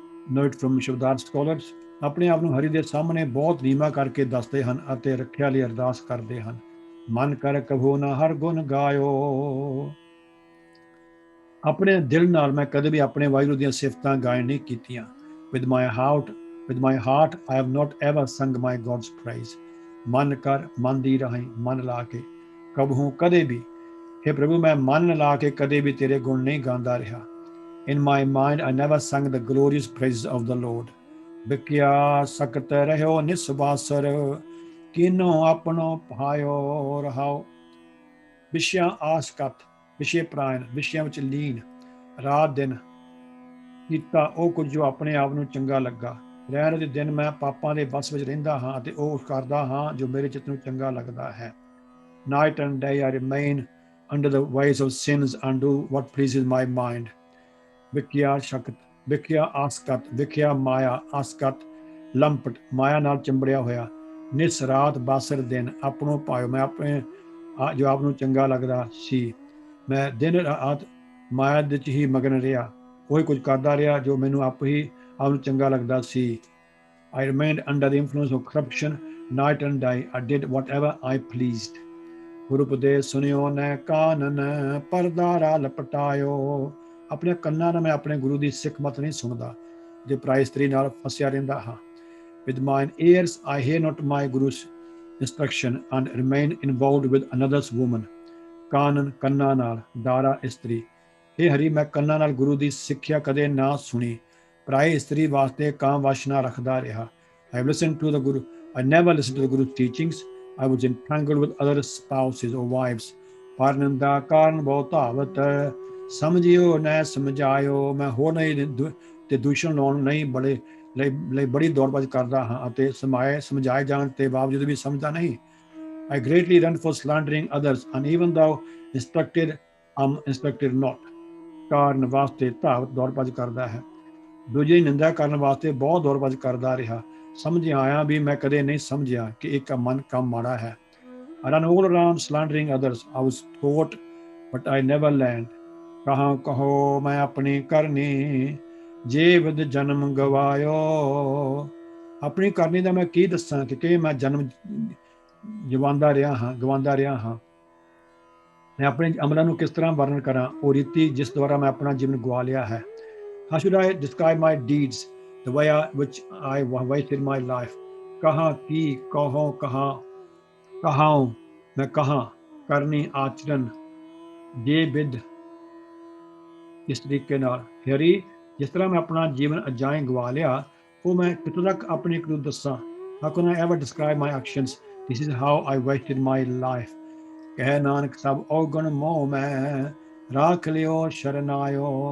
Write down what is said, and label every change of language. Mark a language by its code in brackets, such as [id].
[en] Note from Shabad scholars, [pa] ਆਪਣੇ ਆਪ ਨੂੰ ਹਰੀ ਦੇ ਸਾਹਮਣੇ ਬਹੁਤ ਨੀਵਾਂ ਕਰਕੇ ਦੱਸਦੇ ਹਨ ਅਤੇ ਰੱਖਿਆ ਲਈ ਅਰਦਾਸ ਕਰਦੇ ਹਨ। ਮਨ ਕਰ ਕਭੂ ਨਾ ਹਰ ਗੁਣ ਗਾਇਓ। ਆਪਣੇ ਦਿਲ ਨਾਲ ਮੈਂ ਕਦੇ ਵੀ ਆਪਣੇ ਵਾਹਿਗੁਰੂ ਦੀਆਂ ਸਿਫਤਾਂ ਗਾਇਨ ਨਹੀਂ ਕੀਤੀਆਂ। [en] With my heart I have not ever sung my God's praise. [pa] ਮਨ ਕਰ, ਮਨ ਦੀ ਰਾਹੀਂ ਮਨ ਲਾ ਕੇ, ਕਬਹੂ ਕਦੇ ਵੀ, ਹੇ ਪ੍ਰਭੂ ਮੈਂ ਮਨ ਲਾ ਕੇ ਕਦੇ ਵੀ ਤੇਰੇ ਗੁਣ ਨਹੀਂ ਗਾਉਂਦਾ ਰਿਹਾ। [en] In my mind I never sung the glorious praises of the Lord. [pa] ਬਿਕਿਆ ਸਕਤ ਰਹਿਓ ਨਿਸਬਾਸਰ, ਕਿਨੋ ਆਪਣੋ ਭਾਇਓ ਰਹਾਓ। ਵਿਸ਼ਿਆਂ ਆਸਕਤ, ਵਿਸ਼ੇ ਪ੍ਰਾਇਣ, ਵਿਸ਼ਿਆਂ ਵਿੱਚ ਲੀਨ, ਰਾਤ ਦਿਨ ਕੀਤਾ ਉਹ ਕੁਝ ਜੋ ਆਪਣੇ ਆਪ ਨੂੰ ਚੰਗਾ ਲੱਗਾ। ਰਹਿਣ ਦੇ ਦਿਨ ਮੈਂ ਪਾਪਾਂ ਦੇ ਵੱਸ ਵਿੱਚ ਰਹਿੰਦਾ ਹਾਂ ਅਤੇ ਉਹ ਕਰਦਾ ਹਾਂ ਜੋ ਮੇਰੇ ਚਿੱਤ ਨੂੰ ਚੰਗਾ ਲੱਗਦਾ ਹੈ। [en] Night and day I remain under the ways of sins and do what pleases my mind. [pa] ਵਿਖਿਆ ਸ਼ਕਤ, ਵਿਖਿਆ ਆਸਕਤ, ਵਿਖਿਆ ਮਾਇਆ, ਆਸਕਤ ਲੰਪਟ, ਮਾਇਆ ਨਾਲ ਚੰਬੜਿਆ ਹੋਇਆ। ਨਿਸ ਰਾਤ ਬਾਸਰ ਦਿਨ ਆਪਣੋ ਪਾਇਓ, ਮੈਂ ਆਪਣੇ ਜੋ ਆਪ ਨੂੰ ਚੰਗਾ ਲੱਗਦਾ ਸੀ। ਮੈਂ ਦਿਨ ਰਾਤ ਮਾਇਆ ਵਿੱਚ ਹੀ ਮਗਨ ਰਿਹਾ, ਉਹੀ ਕੁਝ ਕਰਦਾ ਰਿਹਾ ਜੋ ਮੈਨੂੰ ਆਪ ਨੂੰ ਚੰਗਾ ਲੱਗਦਾ ਸੀ। [en] I remained under the influence of corruption night and day. I did whatever I pleased. [pa] ਗੁਰੂ ਉਪਦੇਸ਼ ਸੁਣਿਓ ਨੈ ਕਾਨਨ, ਪਰਦਾਰਾ ਲਪਟਾਇਓ। ਆਪਣੇ ਕੰਨਾਂ ਨਾਲ ਮੈਂ ਆਪਣੇ ਗੁਰੂ ਦੀ ਸਿੱਖ ਮਤ ਨਹੀਂ ਸੁਣਦਾ, ਜੇ ਪਰਾਈ ਇਸਤਰੀ ਨਾਲ ਫਸਿਆ ਰਹਿੰਦਾ ਹਾਂ। [en] With mine ears I hear not my Guru's instruction and remain involved with another's woman. [pa] ਕਾਨਨ ਕੰਨਾਂ ਨਾਲ, ਦਾਰਾ ਇਸਤਰੀ। ਹੇ ਹਰੀ ਮੈਂ ਕੰਨਾਂ ਨਾਲ ਗੁਰੂ ਦੀ ਸਿੱਖਿਆ ਕਦੇ ਨਾ ਸੁਣੀ, ਪਰਾਈ ਇਸਤਰੀ ਵਾਸਤੇ ਕਾਂ ਵਾਸ਼ਨਾ ਰੱਖਦਾ ਰਿਹਾ। [en] I listened to the Guru. I never listened to the Guru's teachings. I was entangled with other spouses or wives. [pa] ਪਰ ਨਿੰਦਾ ਕਾਰਨ ਬਹੁ ਧਾਵਤ, ਸਮਝਿਓ ਨੈ ਸਮਝਾਇਓ। ਮੈਂ ਹੋਰ ਨਹੀਂ ਤੇ ਦੂਸ਼ਣ ਲਾਉਣ ਨਹੀਂ ਲਈ ਬੜੀ ਦੌੜਭੱਜ ਕਰਦਾ ਹਾਂ ਅਤੇ ਸਮਝਾਏ ਜਾਣ ਤੇ ਬਾਵਜੂਦ ਵੀ ਸਮਝਦਾ ਨਹੀਂ। [en] I greatly run for slandering others and even though instructed instructed not. [pa] ਕਾਰਨ ਵਾਸਤੇ ਧਾਵਤ ਦੌੜਭੱਜ ਕਰਦਾ ਹੈ, ਦੂਜੇ ਦੀ ਨਿੰਦਾ ਕਰਨ ਵਾਸਤੇ ਬਹੁਤ ਦੌੜਭੱਜ ਕਰਦਾ ਰਿਹਾ। ਸਮਝ ਆਇਆ ਵੀ ਮੈਂ ਕਦੇ ਨਹੀਂ ਸਮਝਿਆ ਕਿ ਇੱਕ ਮਨ ਕੰਮ ਮਾੜਾ ਹੈ। [en] I ran all around slandering others. I was taught but I never learned. [pa] ਕਹਾਂ ਕਹੋ ਮੈਂ ਆਪਣੀ ਕਰਨੀ, ਜੇ ਵਿਦ ਜਨਮ ਗਵਾਇਓ। ਆਪਣੀ ਕਰਨੀ ਦਾ ਮੈਂ ਕੀ ਦੱਸਾਂ ਕਿ ਮੈਂ ਜਨਮ ਗਵਾਉਂਦਾ ਰਿਹਾ ਹਾਂ। ਮੈਂ ਆਪਣੇ ਅਮਲਾਂ ਨੂੰ ਕਿਸ ਤਰ੍ਹਾਂ ਵਰਣਨ ਕਰਾਂ, ਉਹ ਰੀਤੀ ਜਿਸ ਦੁਆਰਾ ਮੈਂ ਆਪਣਾ ਜੀਵਨ ਗਵਾ ਲਿਆ ਹੈ। [en] How should I describe my deeds, the way which I wasted my life? [pa] ਕਹਾਂ ਕੀ, ਕਹੋ ਕਹਾਂ ਮੈਂ ਕਹਾਂ, ਕਰਨੀ ਆਚਰਨ, ਜੇ ਵਿਦ ਇਸ ਤਰੀਕੇ ਨਾਲ। ਹਰੀ ਜਿਸ ਤਰ੍ਹਾਂ ਮੈਂ ਆਪਣਾ ਜੀਵਨ ਅਜਾਏ ਗਵਾ ਲਿਆ, ਉਹ ਮੈਂ ਕਿੱਥੋਂ ਤੱਕ ਆਪਣੇ ਇੱਕ ਨੂੰ ਦੱਸਾਂ। [en] How can I ever describe my actions? This is how I wasted my life. [pa] ਕਹਿ ਨਾਨਕ ਸਭ ਔਗਣ ਮੋਹ ਮੈਂ, ਰਾਖ ਲਿਓ ਸ਼ਰਨਾਇਓ।